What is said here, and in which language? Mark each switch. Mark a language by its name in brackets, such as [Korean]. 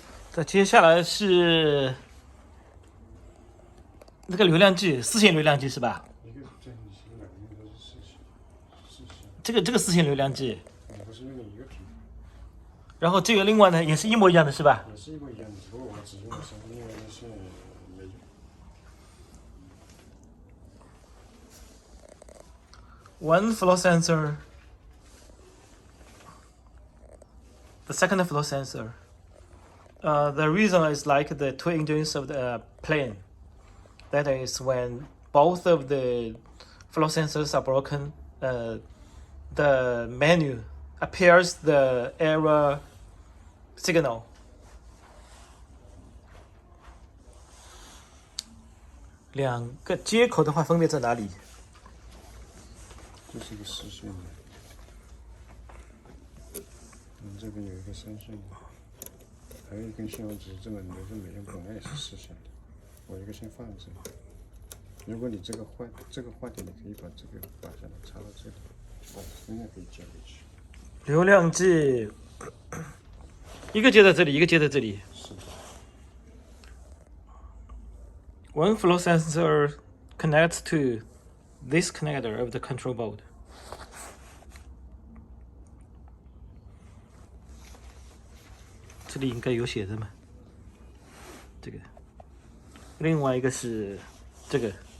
[Chinese] 再接下来是这个流量计，四线流量计是吧？一个这你是哪个用的是四线？这个四线流量计，不是用的一个频。然后这个另外呢也是一模一样的是吧？也是一模一样的，只不过我只用了三个，另外那线没用。 [English] One flow sensor, the second flow sensor. The reason is like the two engines of the plane. That is when both of the flow sensors are broken, the menu appears the error signal. [Chinese] 两个接口的话分别在哪里？这是一个实线的，这边有一个三线的，还有一根线我只是这么留着没用，本来也是四线的，我一个线放这里。如果你这个坏点，你可以把这个拔下来插到这里，应该可以接回去。流量计，一个接在这里，一个接在这里。是的。 [English] One flow sensor connects to this connector of the control board. [Chinese] 这里应该有写的嘛？这个，另外一个是这个。